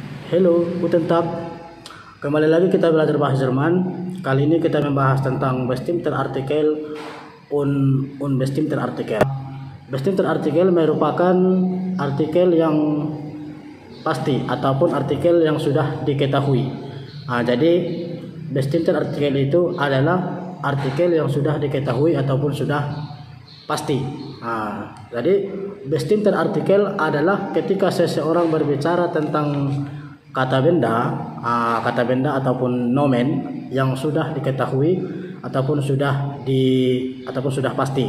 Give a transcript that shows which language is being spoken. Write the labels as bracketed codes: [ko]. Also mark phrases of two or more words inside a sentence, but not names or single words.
[de] Hello, guten Tag. [id] Kembali lagi kita belajar bahasa Jerman. Kali ini kita membahas tentang [de] bestimmter Artikel und bestimmter Artikel. Bestimmter Artikel [id] merupakan artikel yang pasti ataupun artikel yang sudah diketahui. Jadi [de] bestimmter Artikel [id] itu adalah artikel yang sudah diketahui ataupun sudah pasti. Jadi [de] bestimmter Artikel [id] adalah ketika seseorang berbicara tentang kata benda ataupun nomen yang sudah diketahui ataupun sudah pasti.